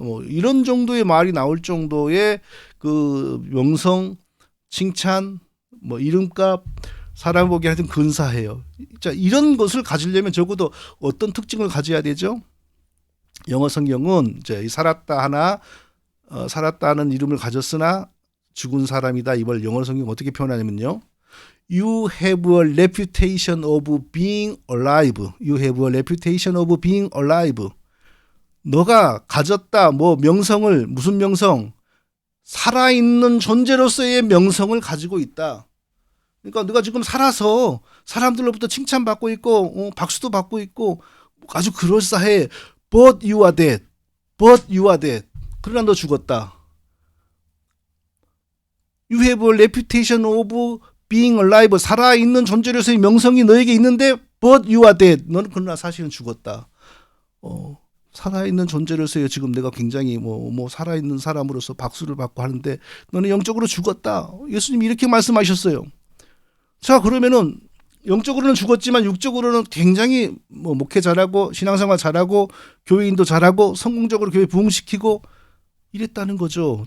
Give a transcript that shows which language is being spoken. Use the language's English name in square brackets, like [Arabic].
[Korean] 이런 정도의 말이 나올 정도의 그 명성, 칭찬, 뭐 이름값, 사람 보기 하여튼 근사해요. 자, 이런 것을 가지려면 적어도 어떤 특징을 가져야 되죠? 영어 성경은 이제 살았다는 이름을 가졌으나 죽은 사람이다. 이걸 영어 성경 어떻게 표현하냐면요. [English] You have a reputation of being alive. You have a reputation of being alive. [Korean] 너가 가졌다. 뭐 명성을 무슨 명성? 살아있는 존재로서의 명성을 가지고 있다. 그러니까 너가 지금 살아서 사람들로부터 칭찬받고 있고 박수도 받고 있고 아주 그럴싸해. [English] But you are dead. But you are dead. [Korean] 그러나 너 죽었다. [English] You have a reputation of being alive. [Korean] 살아있는 존재로서의 명성이 너에게 있는데 [English] but you are dead. [Korean] 너는 그러나 사실은 죽었다. 살아있는 존재로서의 지금 내가 굉장히 뭐 살아있는 사람으로서 박수를 받고 하는데 너는 영적으로 죽었다. 예수님이 이렇게 말씀하셨어요. 자, 그러면은 영적으로는 죽었지만 육적으로는 굉장히 뭐 목회 잘하고 신앙생활 잘하고 교회인도 잘하고 성공적으로 교회 부흥시키고 이랬다는 거죠.